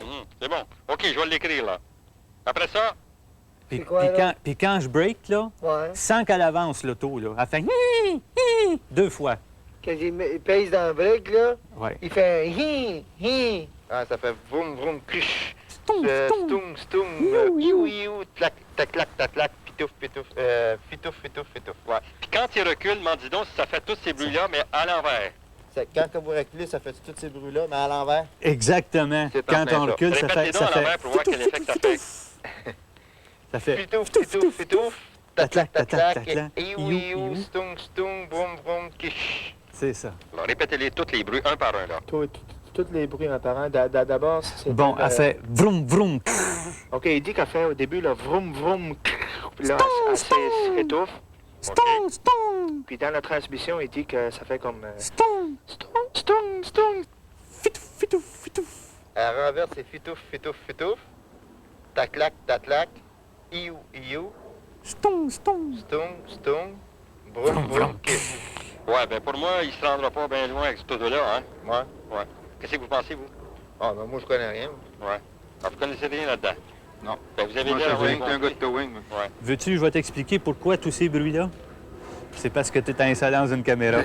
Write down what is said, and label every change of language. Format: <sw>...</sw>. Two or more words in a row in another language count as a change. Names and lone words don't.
<fr>C'est bon. OK, je vais l'écrire, là. Après ça, Puis, quoi, puis là? quand je break, là, Ouais. sans qu'elle avance l'auto, là, elle fait hi, hi, 2 fois. Quand il pèse dans le break, là, Ouais. il fait un hi, hi. ah, ça fait vroom, vroom, crish. Stung, Stung, stung, iou, iou, tlac, tac, clac, tac, clac, pitouf, pitouf, fitouf, fitouf, fitouf. Ouais. Puis quand il recule, m'en dis donc si ça fait tous ces bruits-là, mais à l'envers. Quand vous reculez, ça fait tous ces bruits-là, mais à l'envers? Exactement. C'est Quand en plein on ça. recule, ça Répète les fait... dons Ça à fait... l'envers pour voir quel effet que ça fait. Ça fait... Fitouf, fitouf, fitouf, tac, clac, tac, clac, clac, iou, iou, stung, stung, vroom, vroom, kish. C'est ça. Alors, répétez-les tous les bruits, un par un, là. Tous les bruits apparents. D'abord, c'est. Bon, elle fait vroom, vroom. OK, il dit qu'elle fait au début le vroom, vroom. Puis là, elle s'étouffe. Stung, stung. Puis dans la transmission, il dit que ça fait comme. Stung. Stung, stung, stung. Fitouf, fitouf, fitouf. À l'envers, c'est fitouf, fitouf, fitouf. Tac, clac, tac, clac. Iou, iou. Stung, stung. Stung, stung. Vroom, vroom, kish. Ouais, ben pour moi, il se rendra pas bien loin avec ce auto-là, hein? Ouais. Qu'est-ce que vous pensez, vous? Ah, ben moi, je connais rien. Ouais. Alors, vous connaissez rien là-dedans? Non. Ben, vous avez Moi, l'air je sais d'avoir un gars de towing. Ouais. Veux-tu, je vais t'expliquer pourquoi tous ces bruits-là? C'est parce que tu es installé dans une caméra.</fr>